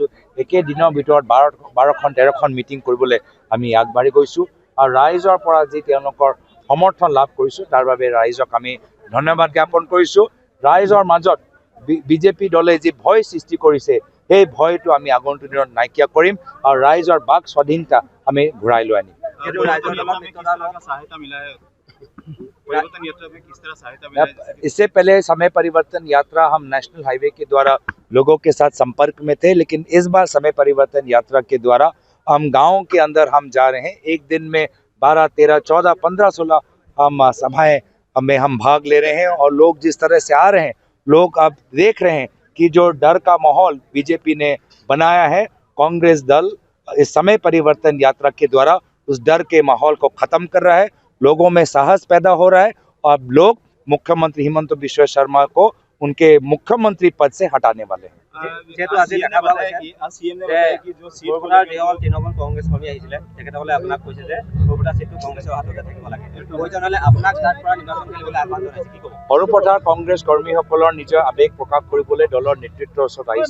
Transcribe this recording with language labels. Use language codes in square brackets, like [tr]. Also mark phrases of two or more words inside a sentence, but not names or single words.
[as] একেদিনৰ ভিতৰত 12-13খন মিটিং কৰিবলৈ আমি আগবাঢ়ি গৈছোঁ আৰু ৰাইজৰ পৰা যি তেওঁলোকৰ সমৰ্থন লাভ কৰিছোঁ তাৰ বাবে ৰাইজক আমি ধন্যবাদ জ্ঞাপন কৰিছোঁ। ৰাইজৰ মাজত বিজেপি দলে যি ভয় সৃষ্টি কৰিছে সেই ভয়টো আমি আগন্তুক দিনত নাইকিয়া কৰিম আৰু ৰাইজৰ বাক স্বাধীনতা আমি ঘূৰাই লৈ আনিম। [hi] इससे पहले समय परिवर्तन यात्रा हम नेशनल हाईवे के द्वारा लोगों के साथ संपर्क में थे, लेकिन इस बार समय परिवर्तन यात्रा के द्वारा हम गाँव के अंदर हम जा रहे हैं। एक दिन में 12, 13, 14, 15, 16 हम सभाएं में हम भाग ले रहे हैं और लोग जिस तरह से आ रहे हैं, लोग अब देख रहे हैं कि जो डर का माहौल बीजेपी ने बनाया है, कांग्रेस दल इस समय परिवर्तन यात्रा के द्वारा उस डर के माहौल को खत्म कर रहा है। लोगों में साहस पैदा हो रहा है और लोग मुख्यमंत्री हिमंत बिश्व शर्मा को उनके मुख्यमंत्री पद से हटाने वाले हैं। [as] সৰুপথাৰ কংগ্ৰেছ কৰ্মীসকলৰ নিজৰ আৱেগ প্ৰকাশ কৰিবলৈ দলৰ নেতৃত্বৰ ওচৰত আহিছে।